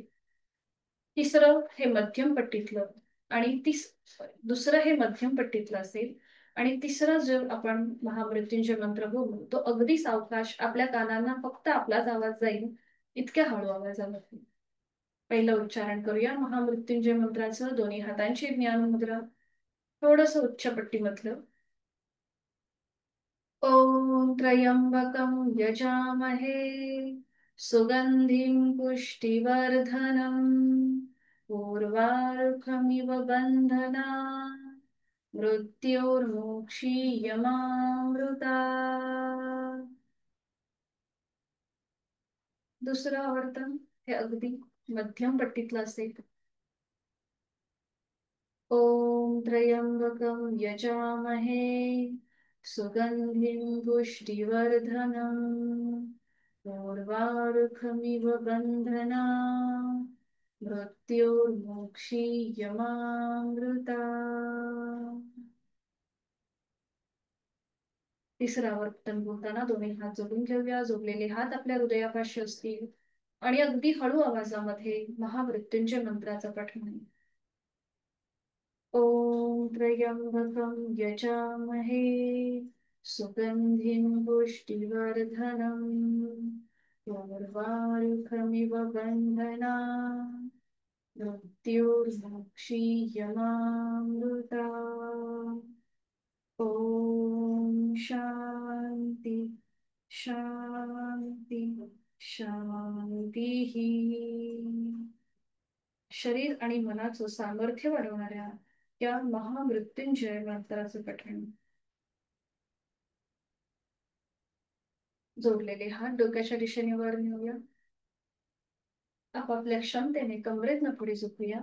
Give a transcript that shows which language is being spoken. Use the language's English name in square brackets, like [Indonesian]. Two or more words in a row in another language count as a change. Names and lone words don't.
[Marathi] तिसरं हे मध्यम पट्टीतलं आणि दुसरं हे मध्यम पट्टीतलं असेल. आणि तिसरं जो आपण महामृत्युंजय मंत्र बोलू तो अगदी सावकाश आपल्या कानांना फक्त आपलाच आवाज जाईल इतक्या हळू आवाजामध्ये. पहिलं उच्चारण करूया महामृत्युंजय मंत्राचं. दोन्ही हातांची ज्ञान मुद्रा, थोडस उच्च पट्टीमधलं. [Sanskrit] ॐ त्र्यम्बकं यजामहे सुगन्धिं पुष्टिवर्धनम् उर्वारुकमिव बन्धनान् मृत्योर्मुक्षीयमामृता. [Marathi] दुसरं आवर्तन हे अगदी मध्यम पट्टीतलं असेल. [Sanskrit] ॐ त्र्यम्बकं यजामहे सुगन्धिं पुष्टिवर्धनम् उर्वारुकमिव बन्धनान् मृत्योर्मुक्षीयमामृता. [Marathi] तिसरं आवर्तन बोलताना दोन्ही हात जोडून घेऊया. जोडलेले हात आपल्या हृदयापाशी असतील आणि अगदी हळू आवाजामध्ये महामृत्युंजय मंत्राचा पाठ म्हणू. [Sanskrit] ॐ त्र्यम्बकं यजामहे सुगन्धिं पुष्टिवर्धनम् उर्वारुकमिव बन्धनान् मृत्योर्मुक्षीयमामृता. ॐ शान्ति शान्ति शांतीः. [Marathi] शरीर आणि मनाचं सामर्थ्य वाढवणाऱ्या या महामृत्युंजय मंत्राचं पठण. जोडलेले हात डोक्याच्या दिशेने वर नेऊया. आपापल्या क्षमतेने कमरेतनं पुढे झोपूया.